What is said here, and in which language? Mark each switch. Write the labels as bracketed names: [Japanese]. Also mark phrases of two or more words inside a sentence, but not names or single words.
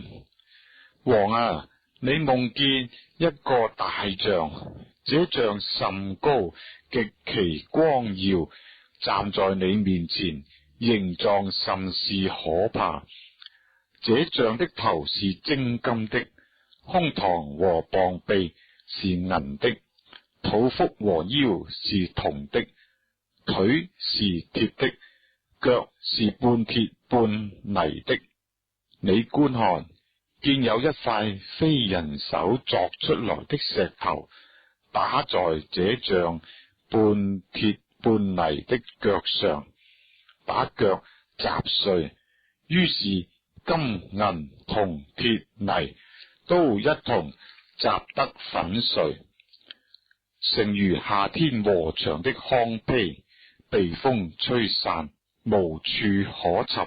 [Chinese] 王啊，你夢見一個大像，這像甚高，極其光耀，站在你面前，形狀甚是可怕。這像的頭是精金的，胸膛和膀臂是銀的，肚腹和腰是銅的，腿是鐵的，腳是半鐵半泥的。你觀看，見有一塊非人手鑿出來的石頭，打在這像半鐵半泥的腳上，把腳砸碎，於是金銀銅鐵泥都一同砸得粉碎，成如夏天禾場的糠秕，被風吹散，無處可尋。